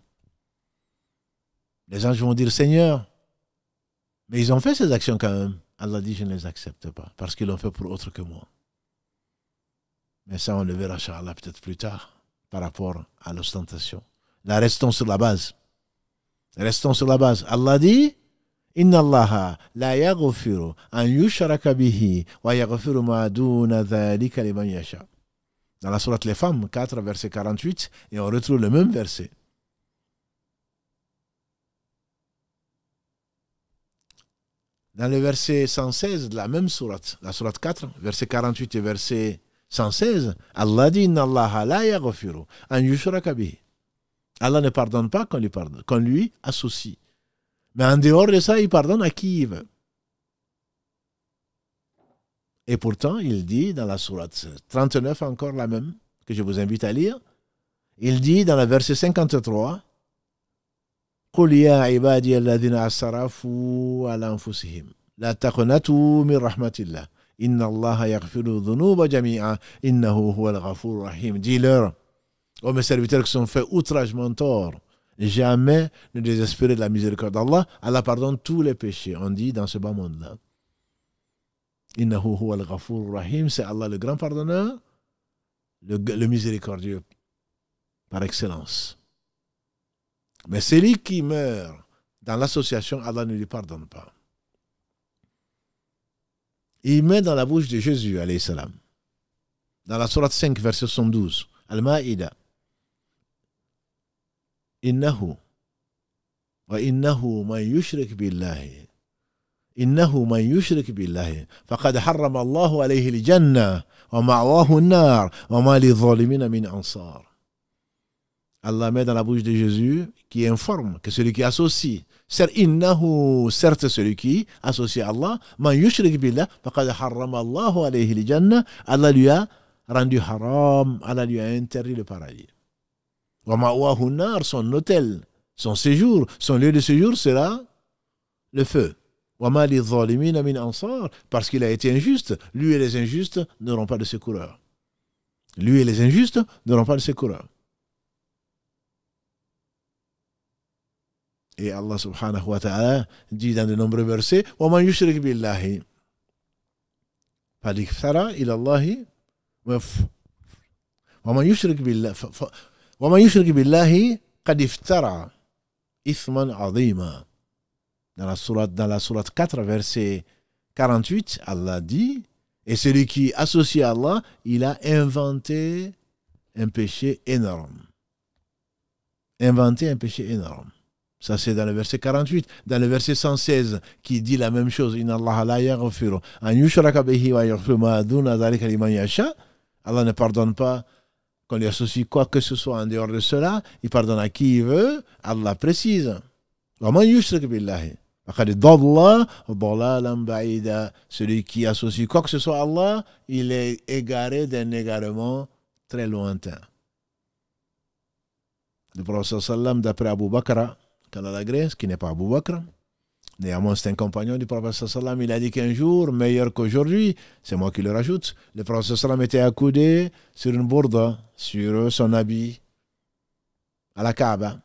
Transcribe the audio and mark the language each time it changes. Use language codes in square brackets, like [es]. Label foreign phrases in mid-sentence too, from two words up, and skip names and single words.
[fr] Les anges vont dire, Seigneur, mais ils ont fait ces actions quand même. Allah dit, je ne les accepte pas, parce qu'ils l'ont fait pour autre que moi. Mais ça, on le verra, Inch'Allah, peut-être plus tard, par rapport à l'ostentation. Là, restons sur la base. Restons sur la base. Allah dit, [ar] إن الله لا يغفر أن يشرك به ويغفر ما دون ذلك لمن يشاء. [fr] Dans la sourate Les Femmes, 4, verset 48, et on retrouve le même verset. Dans le verset 116 de la même sourate, la sourate 4, verset 48 et verset 116, Allah dit [ar] إن الله لا يغفر أن يشرك به. [fr] Allah ne pardonne pas qu'on lui associe. Mais en dehors de ça, il pardonne à qui il veut. Et pourtant, il dit dans la sourate 39, encore la même, que je vous invite à lire, il dit dans le verset 53, [ar] قل يا عبادي الذين أسرفوا على أنفسهم لا تقنطوا من رحمة الله إن الله يغفر الذنوب جميعا إنه هو الغفور الرحيم. [fr] Dis-leur, ô mes serviteurs qui sont faits outragement tort, jamais ne désespérez de la miséricorde d'Allah. Allah pardonne tous les péchés. On dit dans ce bas monde-là. [ar] إنه هو الغفور الرحيم, [fr] c'est Allah le grand pardonneur, le miséricordieux par excellence. Mais celui qui meurt dans l'association, Allah ne lui pardonne pas. Il met dans la bouche de Jésus, [ar] عليه السلام, [fr] dans la sourate 5, verset 72, [ar] المائدة، إنه وإنه من يشرك بالله إنه من يشرك بالله فقد حرم الله عليه الجنة ومأواه النار وما للظالمين من أنصار. [fr] Allah met dans la bouche de Jésus qui informe que celui qui associe, certes celui qui associe à Allah, [ar] من يشرك بالله فقد حرم الله عليه الجنة, [fr] Allah lui a rendu haram, Allah lui a interdit le paradis. [ar] ومأواه النار, [fr] son hôtel, son séjour, son lieu de séjour sera le feu. Parce qu'il a été injuste, lui et les injustes n'auront pas de secoureur. Lui et les injustes n'auront pas de secoureur. Et Allah [ar] سبحانه وتعالى [fr] dit dans de nombreux versets [ar] وَمَنْ يُشْرِكْ بِاللَّهِ فَلِيَفْتَرَى إِلَى اللَّهِ وَمَنْ يُشْرِكْ بِاللَّهِ قَدْ افْتَرَى إِثْمًا عَظِيمًا. [fr] Dans la sourate 4, verset 48, Allah dit, et celui qui associe à Allah, il a inventé un péché énorme. Inventé un péché énorme. Ça, c'est dans le verset 48. Dans le verset 116, qui dit la même chose, [ar] إن الله لا يغفر أن يشرك به ويغفر ما دون ذلك لمن يشاء. [fr] Allah ne pardonne pas qu'on lui associe quoi que ce soit en dehors de cela. Il pardonne à qui il veut. Allah précise. [ar] ومن يشرك بالله. [fr] Celui qui associe quoi que ce soit à Allah, il est égaré d'un égarement très lointain. Le prophète sallam, d'après Abu Bakr, ce qui n'est pas Abu Bakr, néanmoins c'est un compagnon du prophète sallam, il a dit qu'un jour, meilleur qu'aujourd'hui, c'est moi qui le rajoute, le prophète sallam était accoudé sur une bourde, sur son habit, à la Kaaba.